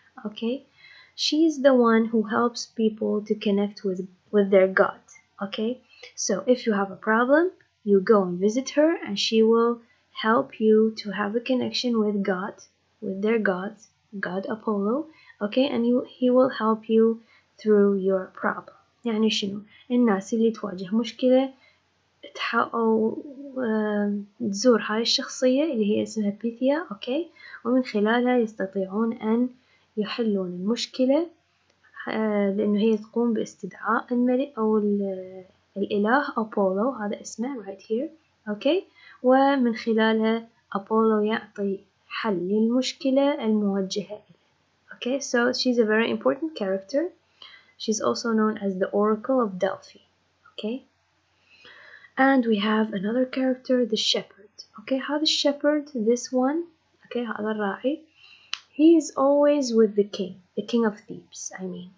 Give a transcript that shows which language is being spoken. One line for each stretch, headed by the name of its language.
English: Okay, she is the one who helps people to connect with their god. Okay, so if you have a problem, you go and visit her and she will help you to have a connection with God, with their god Apollo. Okay, and he will help you through your problem.
Arabic: يعني شنو؟ الناس اللي تواجه مشكلة أو تزور هاي الشخصية اللي هي اسمها بيثيا. أوكي، ومن خلالها يستطيعون أن يحلون المشكلة لأنه هي تقوم باستدعاء الملك أو الإله أبولو، هذا اسمه
English: right here.
Arabic: أوكي، ومن خلالها أبولو يعطي حل للمشكلة الموجهة إليه.
English: Okay, so she's a very important character. She's also known as the Oracle of Delphi. Okay, and we have another character, the shepherd. Okay,
Arabic: هذا الشيبرد,
English: this one, okay,
Arabic: هذا الراعي,
English: he is always with the king of Thebes, I mean.